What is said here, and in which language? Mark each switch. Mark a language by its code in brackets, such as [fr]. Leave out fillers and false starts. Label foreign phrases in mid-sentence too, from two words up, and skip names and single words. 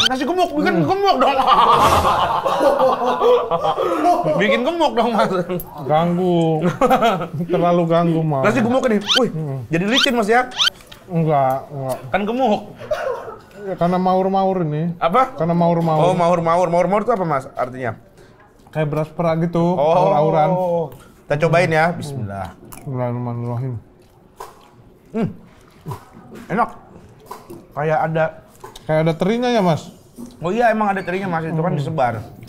[id] nasi gemuk, bikin gemuk dong. Bikin gemuk dong, Mas. Ganggu, terlalu ganggu mah. Nasi gemuk ini. Wih, jadi licin, Mas ya. Enggak. Kan gemuk. Ya, karena maur-maur ini. Apa? Karena maur-maur. Oh, maur-maur. Maur-maur itu apa, Mas? Artinya? Kayak beras perak gitu, aur-auran. Kita cobain ya. Bismillah. Bismillahirrahmanirrahim. Enak. Kayak ada terinya ya, Mas? Oh iya, emang ada terinya, Mas. Itu kan disebar.